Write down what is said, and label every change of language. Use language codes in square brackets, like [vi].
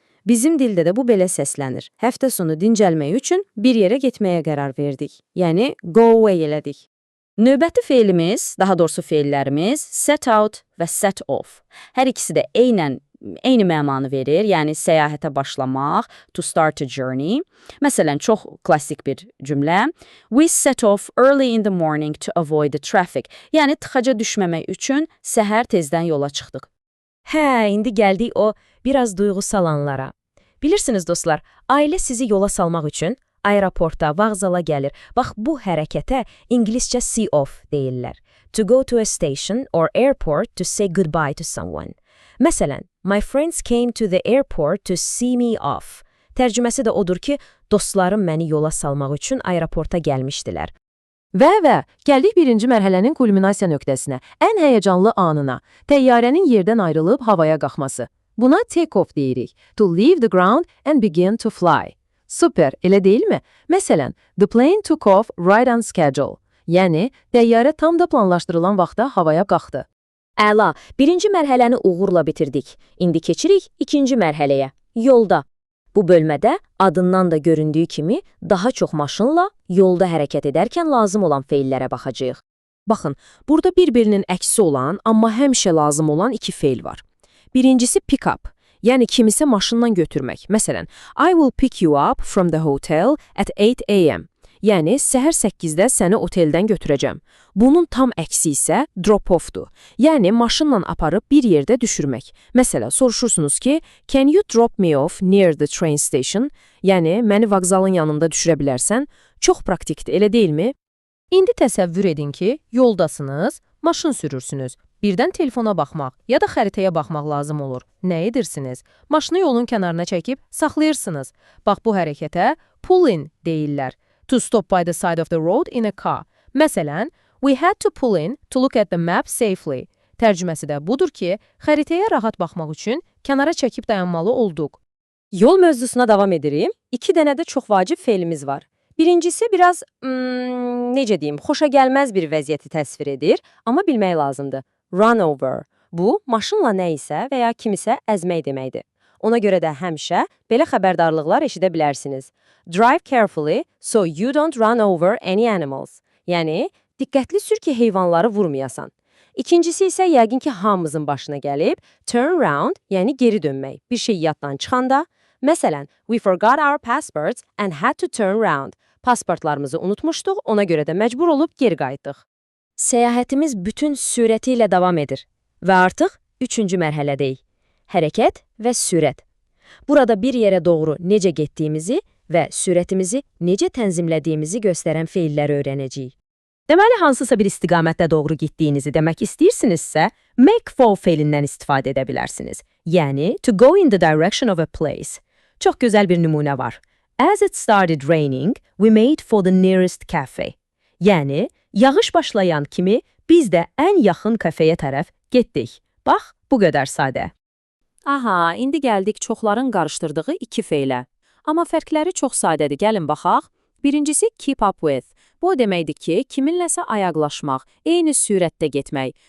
[az] Bizim dildə də bu belə səslənir. Həftə sonu dincəlmək üçün bir yerə getməyə qərar verdik. Yəni, go away elədik. Növbəti feilimiz, daha doğrusu feillərimiz set out və set off. Hər ikisi də eyni məmanı verir, yəni səyahətə başlamaq, [en] to start a journey. [az] Məsələn, çox klassik bir cümlə. [en] We set off early in the morning to avoid the traffic. [az] Yəni tıxaca düşməmək üçün səhər tezdən yola çıxdıq. İndi gəldik o biraz duyğusal anlara. Bilirsiniz dostlar, ailə sizi yola salmaq üçün aeroporta, vağzala gəlir. Bax, bu hərəkətə ingiliscə see off deyirlər. [en] To go to a station or airport to say goodbye to someone. [az] Məsələn, [en] my friends came to the airport to see me off. [az] Tərcüməsi də odur ki, dostlarım məni yola salmaq üçün aeroporta gəlmişdilər. Və gəldik birinci mərhələnin kulminasiya nöqtəsinə, ən həyəcanlı anına, təyyarənin yerdən ayrılıb havaya qalxması. Buna take-off deyirik, [en] to leave the ground and begin to fly. [az] Super, elə deyilmi? Məsələn, [en] the plane took off right on schedule. [az] Yəni, təyyarə tam da planlaşdırılan vaxtda havaya qalxdı. Əla, birinci mərhələni uğurla bitirdik. İndi keçirik ikinci mərhələyə, yolda. Bu bölmədə adından da göründüyü kimi daha çox maşınla yolda hərəkət edərkən lazım olan feillərə baxacağıq. Baxın, burada bir-birinin əksi olan, amma həmişə lazım olan iki feil var. [en] Birincisi pick up, [az] yəni kimisə maşınla götürmək. Məsələn, [en] I will pick you up from the hotel at 8 a.m. [az] Yəni, səhər 8-də səni oteldən götürəcəm. Bunun tam əksi isə drop-off'dur. Yəni, maşınla aparıb bir yerdə düşürmək. Məsələn, soruşursunuz ki, [en] can you drop me off near the train station? [az] Yəni, məni vağzalın yanında düşürə bilərsən? Çox praktikdir, elə deyilmi? İndi təsəvvür edin ki, yoldasınız, maşın sürürsünüz. Birdən telefona baxmaq ya da xəritəyə baxmaq lazım olur. Nə edirsiniz? Maşını yolun kənarına çəkib saxlayırsınız. Bax, bu hərəkətə pull in deyirlər. [en] To stop by the side of the road in a car. [az] Məsələn, [en] we had to pull in to look at the map safely. [az] Tərcüməsi də budur ki, xəritəyə rahat baxmaq üçün kənara çəkib dayanmalı olduq. Yol mövzusuna davam edirik. 2 dənə də çox vacib feilimiz var. Birincisi biraz, necə deyim, xoşa gəlməz bir vəziyyəti təsvir edir, amma bilmək lazımdır. Run over. Bu, maşınla nə isə və ya kimisə əzmək deməkdir. Ona görə də həmişə belə xəbərdarlıqlar eşidə bilərsiniz. [en] Drive carefully so you don't run over any animals. [az] Yəni, diqqətli sür ki, heyvanları vurmayasan. İkincisi isə yəqin ki, hamımızın başına gəlib, turn round, yəni geri dönmək. Bir şey yaddan çıxanda, məsələn, [en] we forgot our passports and had to turn round. [az] Pasportlarımızı unutmuşduq, ona görə də məcbur olub geri qayıtdıq. Səyahətimiz bütün sürəti ilə davam edir və artıq 3-cü mərhələdəyik. Hərəkət və sürət. Burada bir yerə doğru necə getdiyimizi və sürətimizi necə tənzimlədiyimizi göstərən feilləri öyrənəcəyik. Deməli, hansısa bir istiqamətdə doğru getdiyinizi demək istəyirsinizsə, make for feilindən istifadə edə bilərsiniz. Yəni, [en] to go in the direction of a place. [az] Çox gözəl bir nümunə var. [en] As it started raining, we made for the nearest cafe. [az] Yəni, yağış başlayan kimi biz də ən yaxın kafeyə tərəf getdik. Bax, bu qədər sadə. Aha, indi gəldik çoxların qarışdırdığı iki feilə. Amma fərqləri çox sadədir, gəlin baxaq. Birincisi keep up with. Bu o deməkdir ki, kiminləsə ayaqlaşmaq, eyni sürətdə getmək.